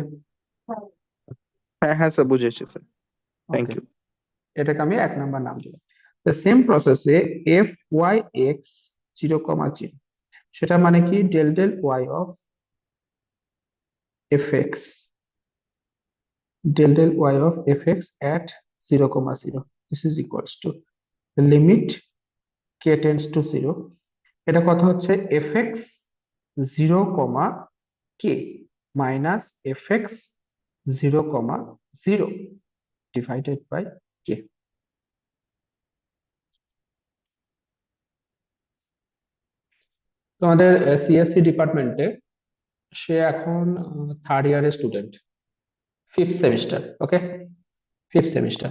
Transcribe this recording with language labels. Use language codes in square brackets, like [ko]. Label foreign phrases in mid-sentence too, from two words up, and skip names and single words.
[bn] হ্যাঁ হ্যাঁ স্যার, বুঝেছি স্যার। থ্যাংক ওকে, ইউ। এটাকে আমি 1 নাম্বার নাম দিলাম। [en] the same processে f y x 0,0, [bn] সেটা মানে কি, [en] del del y of f x, del del y of fx at 0,0, this is equals to the limit k tends to 0, [bn] এটা কথা হচ্ছে fx 0, [en] k minus fx 0,0 divided by k। [bn] তোমাদের সিএসসি ডিপার্টমেন্টে সে এখন 3rd [en] yearের student, [bn] 5th সেমিস্টার, ওকে, 5th সেমিস্টার।